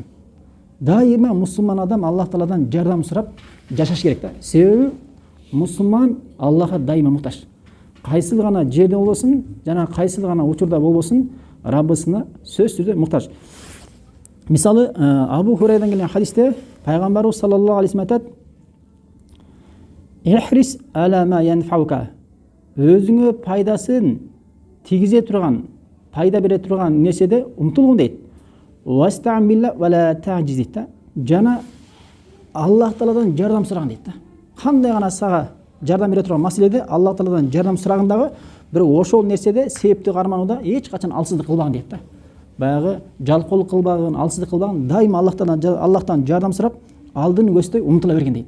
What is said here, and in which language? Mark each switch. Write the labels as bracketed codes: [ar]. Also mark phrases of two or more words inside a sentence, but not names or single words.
[ky] Дайыма мусулман адам Аллах Тааладан жардам сурап жашаш керек да. Себеби мусулман Аллахка дайыма муктаж. Кайсыл гана жерде болбосун, жана кайсыл гана учурда болбосун, Раббысына сөзсүз түрдө муктаж. Мисалы Абу Хурайрадан келген хадисте пайгамбарыбыз [ar] صلى الله عليه وسلم [ky] айтат: [ar] "احرص على ما ينفعك". [ky] Өзүңө пайдасын тигизе турган, пайда бере турган нерседе умтулгун дейт. [ar] "واستعن بالله ولا تعجز". [ky] Жана Аллах Тааладан жардам сураган дейт да. Кандай гана сага жардам бере турган маселеде Аллах Тааладан жардам сурагандагы, бирок ошол нерседе септи карманууда эч качан алсыздык кылбаган дейт да. Баягы жалкоолук кылбаган, алсыздык кылбаган, дайыма Аллахтан жардам сурап, алдын көздөй умтула берген дейт да.